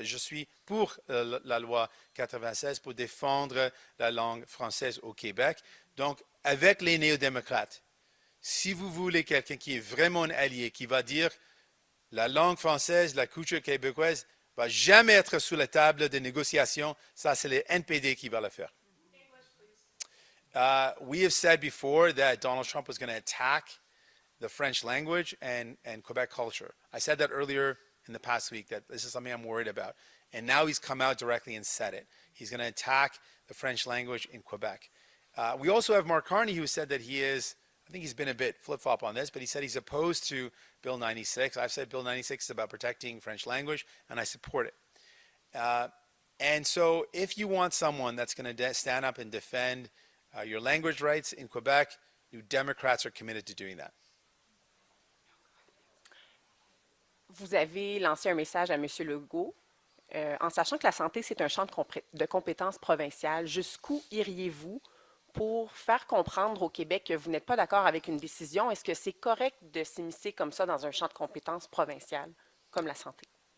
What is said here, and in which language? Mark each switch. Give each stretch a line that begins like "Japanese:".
French: Je suis pour la loi 96 pour défendre la langue française au Québec. Donc, avec les néo-démocrates, si vous voulez quelqu'un qui est vraiment un allié, qui va dire la langue française, la culture québécoise, va jamais être sous la table de négociation. Ça, c'est le NPD qui va le faire.
English: We have said before that Donald Trump was going to attack the French language and Quebec culture. I said that earlier in the past week, that this is something I'm worried about. And now he's come out directly and said it. He's going to attack the French language in Quebec. We also have Mark Carney, who said that he is, I think he's been a bit flip-flop on this, but he said he's opposed to Bill 96. I've said Bill 96 is about protecting French language, and I support it. And so if you want someone that's going to stand up and defend your language rights in Quebec, New Democrats are committed to doing that.
French: Vous avez lancé un message à M. Legault en sachant que la santé, c'est un champ de compétences provinciales. Jusqu'où iriez-vous pour faire comprendre au Québec que vous n'êtes pas d'accord avec une décision? Est-ce que c'est correct de s'immiscer comme ça dans un champ de compétences provinciales, comme la santé?